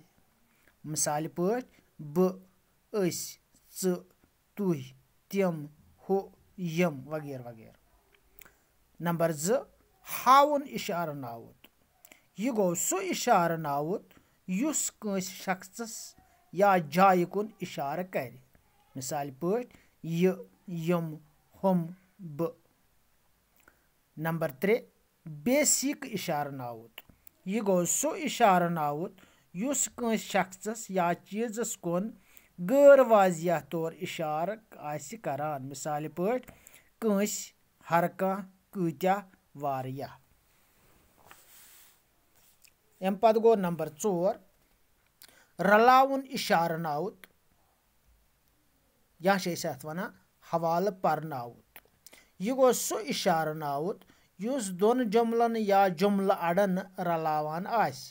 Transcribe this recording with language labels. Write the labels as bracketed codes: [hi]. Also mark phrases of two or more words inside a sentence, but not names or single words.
[ks] मिसाल पे ब अस च तुह तिम हु यम वगैरह वगैरह। नंबर 2 हाउन इशार नावुत यह गो सह इशार नावुत युस कंस शख्सस या जाय कुन इशार कर। मिसाल पे यह यम हम ब। नंबर 3 बेसिक इशार नावुत यह गो सह इशार नावुत युस कंस शख्सस या चीजस कुन गैर वाजिया तौर इशार आसि करान। मिसाल पे कंस हर कह कत्या वारिया। अम पत गो नंबर 4 रलाउन इशार नावुत या वन हवाल परनावुत यह गो सह इशार नावुत युस दोन जुमलन या जुमल अड़न रलावान आसि।